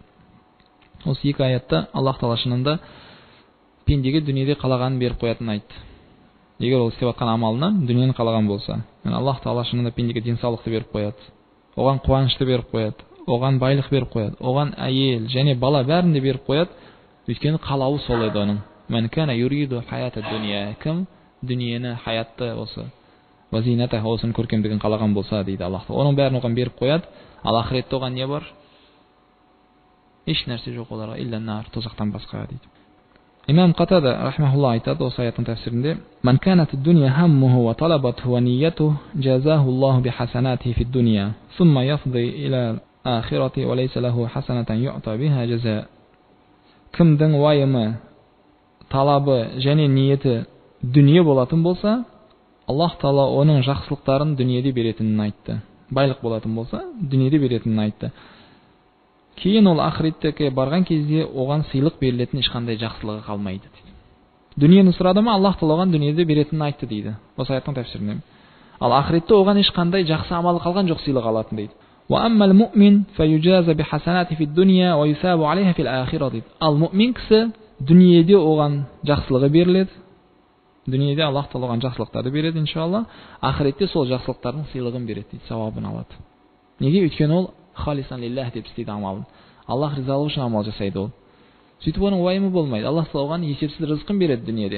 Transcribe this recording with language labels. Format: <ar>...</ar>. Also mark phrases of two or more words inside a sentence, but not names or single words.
<kk>Осы екі аятта Аллах Тағала шынында пендеге дүниеде қалағанын беріп қоятынын айтты. Егер ол істеп жатқан амалынан дүниені қалаған болса, Аллах Тағала шынында пендеге денсаулықты беріп қояды, оған қуанышты беріп қояды, оған байлық беріп қояды, оған әйел және бала бәрін де беріп қояды. Өйткені қалауы сол еді оның.</kk> <ar>من كان يريد الحياة الدنيا.</ar> <kk>Кім дүниені, хаятты осы вазината, осының көркемдігін қалаған болса дейді Аллах Тағала. Оның бәрін оған беріп қояды. Ал ақыретте оған не бар? Еш нәрсе жоқ оларға,</kk> <ar>إلا النار,</ar> <kk>тозақтан басқа дейді. Имам Қатада рахмахулла айтады осы аяттың тәфсирінде:</kk> <ar>"من كانت الدنيا همه وطلبته ونيته جازاه الله بحسناته في الدنيا ثم يفضي إلى الآخرة وليس له حسنة يعطى بها جزاء."</ar> <kk>Кімдің уайымы, талабы және ниеті дүние болатын болса, Аллах Тағала оның жақсылықтарын дүниеде беретінін айтты. Байлық болатын болса, дүниеде беретінін айтты. Кейін ол ақыретке барған кезде оған сыйлық берілетін ешқандай жақсылығы қалмайды дейді. Дүниені сұрады ма, Аллах Тағала оған дүниеде беретінін айтты дейді. Осы аяттың тәфсирінде. Ал ақыретте оған ешқандай жақсы амалы қалған жоқ, сыйлық алатын дейді.</kk> <ar>وأما المؤمن فيجازى بحسناته في الدنيا ويثاب عليها في الآخرة.</ar> <kk>Ал мؤмин кісі дүниеде оған жақсылығы беріледі. Дүниеде Аллах Тағала оған жақсылықтарды береді, иншалла. Ақыретте сол жақсылықтардың сыйлығын береді дейді, сауабын алады. Неге? Өйткені ол</kk> <ar>خالصا لله</ar> <kk>деп істейді амалын. Аллах ризалығы үшін амал жасайды ол. Сөйтіп оның уайымы болмайды. Аллах Тағала оған есепсіз рызқын береді дүниеде.</kk>